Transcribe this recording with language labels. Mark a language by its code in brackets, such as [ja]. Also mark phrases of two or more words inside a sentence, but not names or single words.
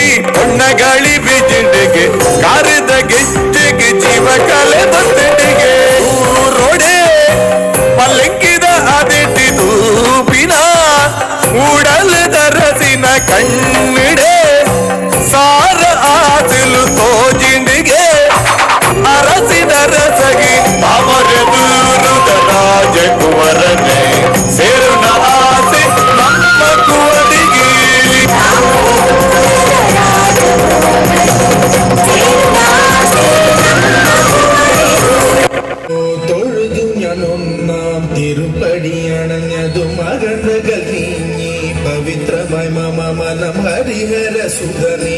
[tcy] ಪೊಣ್ಣಗಾಳಿ ಬೀಜಿಂಡಿಗೆ ಕಾರಿದ ಗೆಜ್ಜೆಗೆ ಜೀವಕಲೆ ಬಂದಿಗೆ ರೋಡೆ ಪಲ್ಲಕ್ಕಿದ ಅದಿಟ್ಟಿದು ಬಿನ ಉಡಲದ ರಸಿನ ಕಣ್ಣಿಡೆ ಸಾರ ಆದಿಲು ತೋಜಿಂಡಿಗೆ ಅರಸಿನ ರಸಗಿ ಅಮರದೂರುದ ರಾಜಕುವರನೆ ಸೇರುನ ಆಸೆ ನಮ್ಮ ಕುವರಿಗೆ [ml] തൊഴുതു ഞാനൊന്നാം തിരുപ്പടി അണഞ്ഞതു മകരകൾ നീങ്ങി പവിത്രമായി മമ മനം ഹരിഹര സുധനേ